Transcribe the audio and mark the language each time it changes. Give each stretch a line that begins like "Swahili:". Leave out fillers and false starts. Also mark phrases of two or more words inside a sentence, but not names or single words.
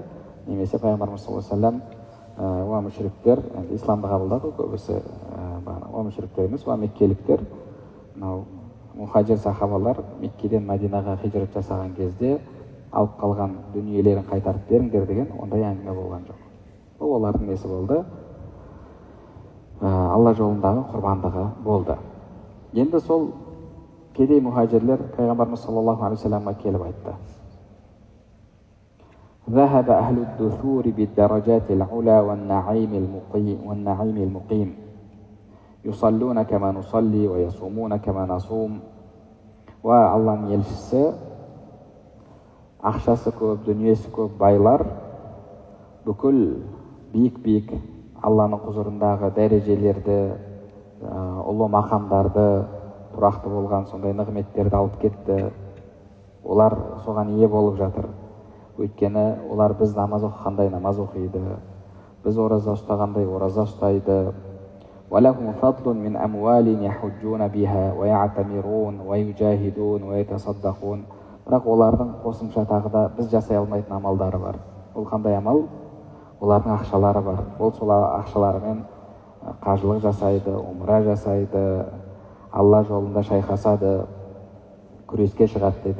Kazakh: Немесе пайғамбарымыз
Arabic: صلى الله عليه وسلم
Kazakh: уа мүшриктер, исламды қабылдады, көбісі уа мүшриктер емес, уа меккеліктер, мынау мұхажир сахабалар Меккеден Мәдинаға хижрат жасаған кезде алып қалған дүниелерін қайтарып беріңдер деген ондай әңгіме болған жоқ. Бұл олардың несі болды? Алла жолындағы құрбандығы болды. Енді сол кедей мұхажирлер пайғамбарымыз
Arabic: صلى الله عليه وسلم
Kazakh: келіп айтты:
Arabic: ذهب أهل الدثور بالدرجات العلى والنعيم المقيم يصلون كما نصلي ويصومون كما نصوم.
Kazakh: Алланың елшісі, ақшасы көп, дүниесі көп байлар бүкіл биік Алланың құзырындағы дәрежелерді, ұлы мақамдарды, тұрақты болған сондай нығметтерді алып кетті. Олар соған ие болып жатыр. Өйткені олар біз намаз оқығандай намаз оқиды, біз ораза ұстағандай ораза ұстайды.
Arabic: وَلَهُمْ فَضْلٌ مِنْ أَمْوَالٍ يَحُجُّونَ بِهَا وَيَعْتَمِرُونَ وَيُجَاهِدُونَ وَيَتَصَدَّقُونَ.
Kazakh: Бірақ олардың қосымша тағы да біз жасай алмайтын амалдары бар. Ол қандай амал? Олардың ақшалары бар. Ол сол ақшаларымен қажылық жасайды, умра жасайды, Алла жолында шайқасады, күреске шығады деді.